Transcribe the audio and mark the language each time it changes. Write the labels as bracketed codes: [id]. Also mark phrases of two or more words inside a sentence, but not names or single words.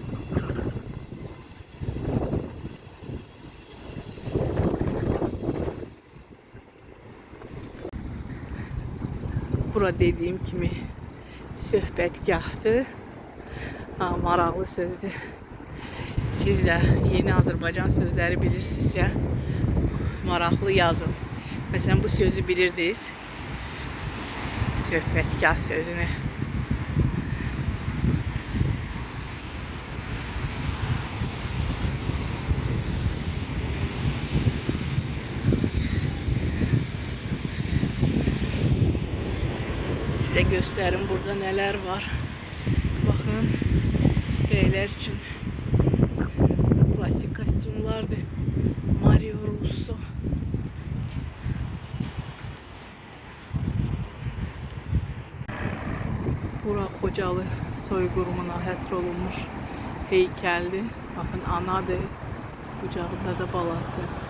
[az] Bura dediyim kimi söhbətgahdır. Maraqlı sözdür. Siz də yeni Azərbaycan sözləri bilirsinizsə maraqlı yazın. Məsələn bu sözü bilirdiniz. Söhbətgah sözünü. [tr] Size gösterim burada neler var. Bakın beyler için klasik kostümlerdi. Mario Russo. [az] Bura Xocalı soyqurumuna həsr olunmuş heykeldi. [tr] Bakın anadır. Kucağında da balası.